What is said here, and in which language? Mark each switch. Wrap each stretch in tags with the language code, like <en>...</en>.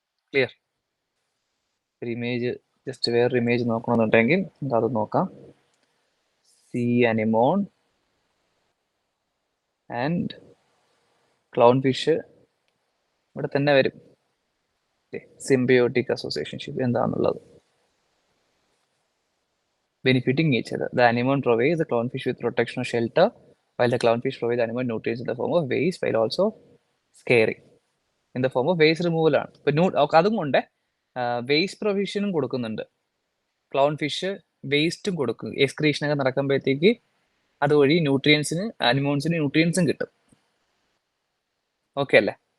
<ml>Clear? ഒരു image just വേറൊരു image നോക്കണമെന്നുണ്ടെങ്കിൽ അത് നോക്കാം. See anemone and clown fish ഇവിടെ തന്നെ വരും. സിംബയോട്ടിക് അസോസിയേഷൻഷിപ്പ് എന്താണെന്നുള്ളത്.</ml> <en>Benefiting each other. The anemone provides the clownfish with protection or shelter, while the clownfish provides the anemone nutrients in the form of waste, while also scaring in the form of waste removal</en> <ml>ആണ്. ഇപ്പൊ അതും കൊണ്ട് waste പ്രൊവിഷനും കൊടുക്കുന്നുണ്ട്. Clown fish വേസ്റ്റും കൊടുക്കും. എക്സ്ക്രീഷനൊക്കെ നടക്കുമ്പോഴത്തേക്ക് അതുവഴി ന്യൂട്രിയൻസിന് അനിമോൺസിന് ന്യൂട്രിയൻസും കിട്ടും. Okay അല്ലേ?</ml>